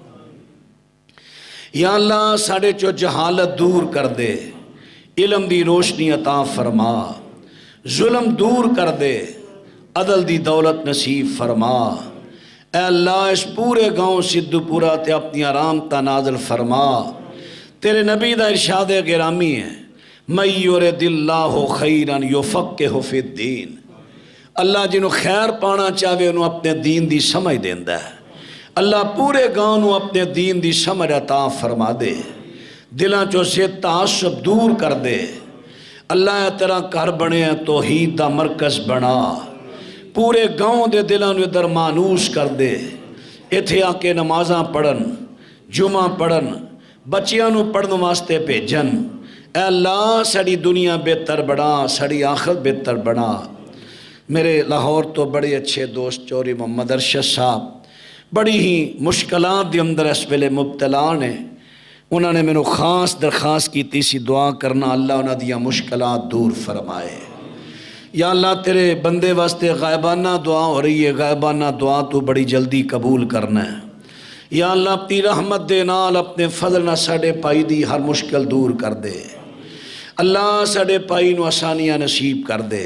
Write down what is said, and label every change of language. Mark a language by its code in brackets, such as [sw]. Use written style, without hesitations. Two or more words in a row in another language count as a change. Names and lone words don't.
[pa] یا اللہ ساڑے چو جہالت دور کر دے، علم دی روشنی عطا فرما، ظلم دور کر دے، عدل دی دولت نصیب فرما۔ اے اللہ اس پورے گاؤں سدھو پورا تے اپنی رحمتاں نازل فرما۔ تیرے نبی دا ارشاد گرامی ہے، [ar] مَن یُرِدِ اللّٰهُ خَیْرًا یُفَقِّہُ فِی الدِّین۔ [pa] اللہ جنہوں خیر پانا چاہے انہوں اپنے دین دی سمجھ دیندہ ہے۔ اللہ پورے گاؤں نو اپنے دین دی سمجھ عطا فرما دے، دلاں چو سے تعصب دور کر دے۔ اللہ تیرا گھر بنے توحید دا مرکز بنا، پورے گاؤں دے دلاں نو ادھر مانوس کر دے۔ ایتھے آ کے نمازاں پڑھن، جمعہ پڑھن، بچیاں نو پڑھن واسطے بھیجن۔ اے اللہ ساری دنیا بہتر بنا، ساری آخرت بہتر بنا۔ میرے لاہور تو بڑے اچھے دوست چوری محمد ارشد صاحب بڑی ہی مشکلات دے اندر اس ویلے مبتلا نے، انہوں نے مینوں خاص درخواست کی تیسی دعا کرنا اللہ انہاں دیاں مشکلات دور فرمائے۔ یا اللہ تیرے بندے واسطے غائبانہ دعا ہو رہی ہے، غائبانہ دعا تو بڑی جلدی قبول کرنا ہے۔ یا اللہ اپنی رحمت دے نال اپنے فضل نہ ساڑے پائی دی ہر مشکل دور کر دے۔ اللہ ساڑے پائی نو آسانیاں نصیب کر دے۔